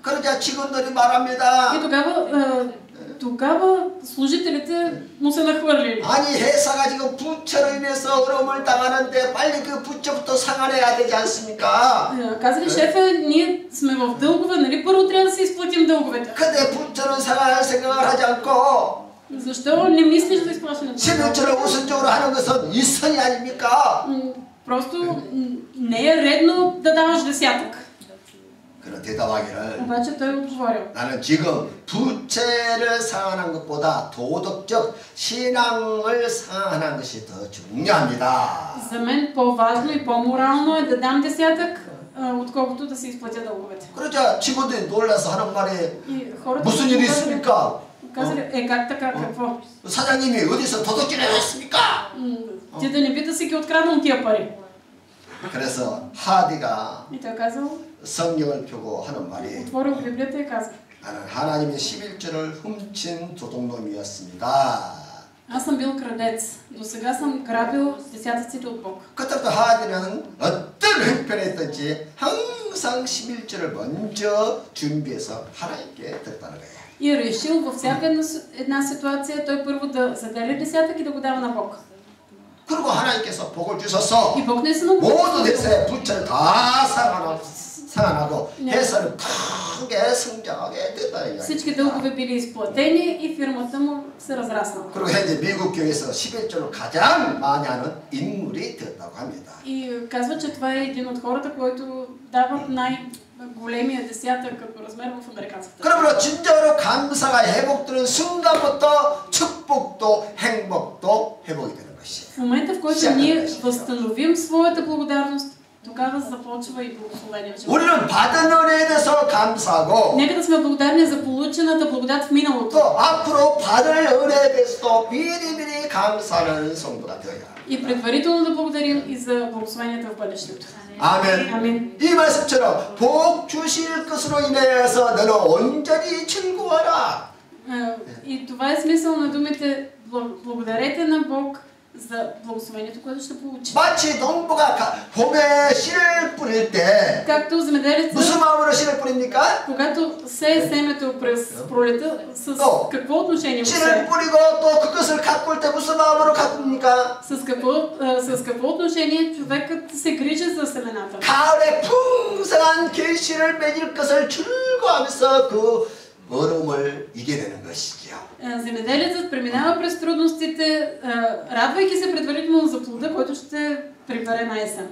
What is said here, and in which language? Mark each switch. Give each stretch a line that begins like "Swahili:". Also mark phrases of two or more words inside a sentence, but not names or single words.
Korean: 그러자 직원들이 말합니다.
Bulgarian: И тогава служителите му се нахвърлили.
Korean: 아니 회사가 지금 부채로 인해서 어려움을 당하는데 빨리 그 부채부터 상환해야 되지 않습니까?
Bulgarian: Казали: шефе, ние сме в дългове, нали първо трябва да се изплатим дълговете.
Korean: 근데 부채는 상환할 생각을 하지 않고
Bulgarian: Защо не мислиш за изплащане?
Korean: 11조를 우선적으로 하는 것은 이선이 아닙니까?
Bulgarian: Просто не е редно да даваш десятък.
Korean: 그는 대답하기를
Bulgarian: Обаче той отговорил:
Korean: 나는 지금 부채를 상환한 것보다 도덕적 신앙을 상환한 것이 더 중요합니다.
Bulgarian: За мен по-важно и по-морално е да дам десятък, отколкото да се изплатя дълговете.
Korean: 그러자 직원들이 놀라서 하는 말이
Bulgarian: И хората
Korean: 무슨 일이 있습니까?
Bulgarian: казали: как така, какво?
Korean: 사장님이 어디서 도둑질을 했습니까?
Bulgarian: Ти да не би да си ги откраднал тия пари.
Korean: 그래서 하디가
Bulgarian: И той казал,
Korean: 성경을 펴고 하는 말이
Bulgarian: отворил Библията и казал:
Korean: 나는 하나님의 11조를 훔친 도둑놈이었습니다.
Bulgarian: Аз съм бил крадец. До сега съм грабил десятъците от Бог.
Korean: 그때부터 하디는 어떤 형편에 있든지 항상 항상 11절을 먼저 준비해서 하나님께 드렸다는 거예요.
Bulgarian: И е решил във всяка една ситуация той първо да заделя десятък и да го дава на Бог.
Korean: 그리고 하나님께서 복을 주셔서
Bulgarian: И Бог не само
Korean: 모두 대세 부처를 다 상환하고 회사는 크게 성장하게 됐다는 이야기.
Bulgarian: всички дългове били изплатени и фирмата му се разраснала.
Korean: 그리고 현재 미국 교회에서 11조를 가장 많이 하는 인물이 되었다고 합니다.
Bulgarian: И казва, че това е един от хората, които дават най-големия десятък като размер в американската.
Korean: 그러므로 진정으로 감사가 회복되는 순간부터 축복도 행복도 회복이 되는 것이에요.
Bulgarian: В момента, в който ние възстановим своята благодарност, тогава започва и благословение в живота.
Korean: 우리는 받은 은혜에 대해서 감사하고
Bulgarian: Нека да сме благодарни за получената благодат в миналото.
Korean: 또 앞으로 받을 은혜에 대해서도 미리미리 감사하는 성도가 되어야 합니다.
Bulgarian: И предварително да благодарим и за благословенията в бъдещето.
Korean: 아멘. 아멘. 이 말씀처럼 복 주실 것으로 인해서 너는 온전히 즐거워라.
Bulgarian: И това е смисъл на думите благодарете на Бог за благословението, което ще получите.
Korean: 마치 농부가 봄에 씨를 뿌릴 때
Bulgarian: Както земеделецът,
Korean: 무슨 마음으로 씨를 뿌립니까?
Bulgarian: когато сее семето през пролета, с какво отношение го
Korean: 씨를
Bulgarian: сее?
Korean: 뿌리고 또 그것을 가꿀 때 무슨 마음으로 가꿉니까?
Bulgarian: С какво отношение човекът се грижи за семената?
Korean: 가을에 풍성한 결실을 맺을 것을 즐거워하면서 그 어려움을 이겨내는 것이죠.
Bulgarian: Земеделецът преминава през трудностите, радвайки се предварително за плода, който ще прибере на есен.